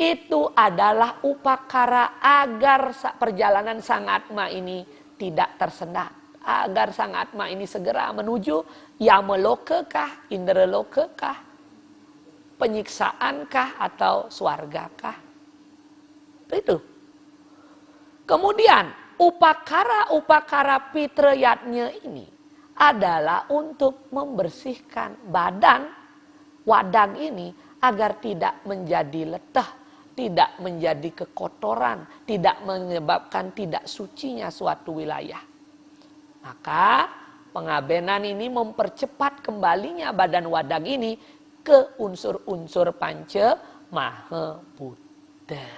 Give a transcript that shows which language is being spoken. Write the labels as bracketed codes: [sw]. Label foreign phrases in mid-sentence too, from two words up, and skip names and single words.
[id] itu adalah upakara agar perjalanan Sang Atma ini tidak tersendat. Agar Sang Atma ini segera menuju Yamalokakah, Indralokakah, penyiksaankah atau swargakah. Itu. Kemudian upakara-upakara Pitrayatnya ini adalah untuk membersihkan badan wadang ini agar tidak menjadi letah, tidak menjadi kekotoran, tidak menyebabkan tidak sucinya suatu wilayah. Maka pengabenan ini mempercepat kembalinya badan wadang ini ke unsur-unsur Panca Mahabhuta.